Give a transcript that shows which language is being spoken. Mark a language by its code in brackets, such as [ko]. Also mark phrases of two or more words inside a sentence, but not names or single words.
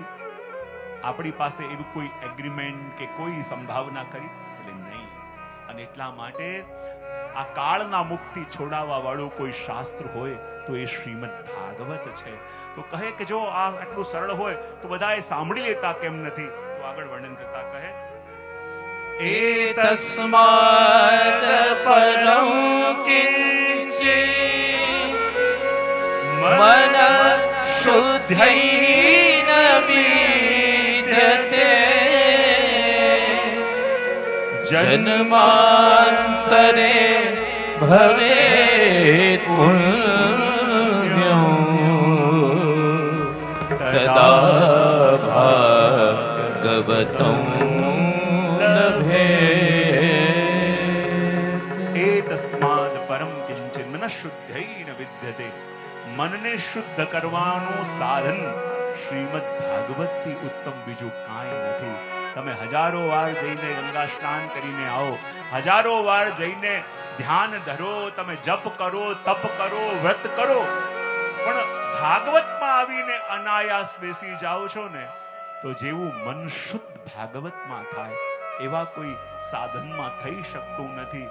[gu] આપણી પાસે એવી કોઈ એગ્રીમેન્ટ કે કોઈ સંભાવના ખરી? એટલે નહીં. અને એટલા માટે આ કાળના મુક્તિ છોડાવવા વાળું કોઈ શાસ્ત્ર હોય તો એ શ્રીમદ ભાગવત છે. તો કહે કે જો આ આટલું સરળ હોય તો બધાએ સાંભળી લેતા કેમ નથી? તો આગળ વર્ણન કરતા કહે, [sa] एतस्मात् परं किञ्चित् मन शुद्धैन विद्यते जन्मान्तरे भवेत् पुण्यं तदा भागवतं शुद्धैन विद्यते. [gu] મનને શુદ્ધ કરવાનું સાધન શ્રીમદ ભાગવતથી ઉત્તમ બીજું કાંઈ નથી. તમે હજારો વાર જઈને ગંગા સ્નાન કરીને આવો, હજારો વાર જઈને ધ્યાન ધરો, તમે જપ કરો, તપ કરો, વ્રત કરો, પણ ભાગવતમાં આવીને અનાયાસ બેસી જાઓ છો ને તો જેવું મન શુદ્ધ ભાગવતમાં થાય એવા કોઈ સાધનમાં થઈ શકતું નથી.